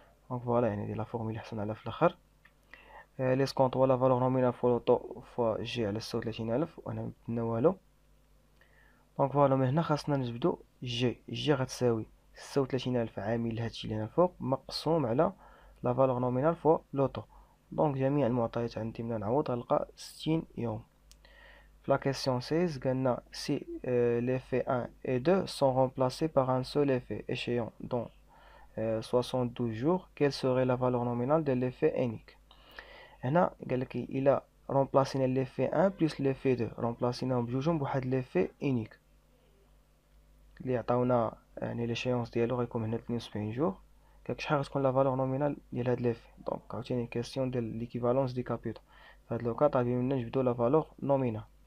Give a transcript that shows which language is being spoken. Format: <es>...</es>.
<ar>دونك فوالا يعني هادي لا فورمول اللي حصلنا عليها في الاخر. ليسكونت هو لا فالور نومينال فوا لو طو فوا جي على 36000 وهنا مبدلنا والو. دونك فوالا من هنا خاصنا نجبدو جي غتساوي 36000 عامل لهادشي اللي هنا الفوق مقسوم على لا فالور نومينال فوا لوطو. دونك جميع المعطيات عندي ملي نعوض غنلقى 60 يوم. في</ar> <fr>la question 16 قالنا si l'effet 1 et 2 sont remplacés par un seul effet échéant dans 72 jours quelle serait la valeur nominale de l'effet unique.</fr> <ar>هنا قالك إلا رومبلاسينا l'effet 1 plus l'effet 2 رومبلاسيناهم بجوجهم بواحد l'effet unique اللي عطاونا يعني ليشيونس ديالو غيكون هنا 72 جور قالك شحال غتكون لا فالور نومينال ديال هاد ليفي. دونك عاوتاني كيسيون ديال ليكيفالونس دي كابيتو فهاد لوكا طالبين منا نجبدو لا فالور نومينال.</ar>